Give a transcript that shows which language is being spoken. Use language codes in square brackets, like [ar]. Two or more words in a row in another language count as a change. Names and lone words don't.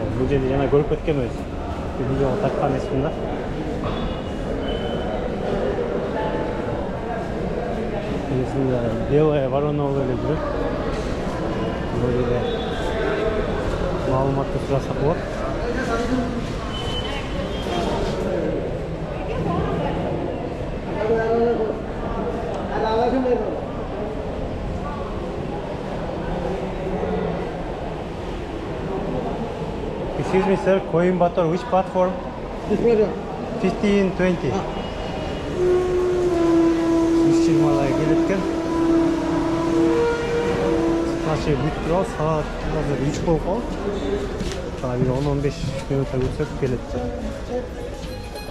[ky] Бул жерде жана көрүп кеткенбиз. Видеого тарткан эсимде. [ru] Белая ворона [ky] эле жүрөт. Бул жерде маалыматты сурасак болот. [en] Excuse me, sir, Coimbatore, which platform? This platform. 15, 20. [kk] 20-ға келеді екен. Наши бүйтіп тұрады, сағат қазір 3 болып қалды. Тағы 10-15 минутта өтсек келеді.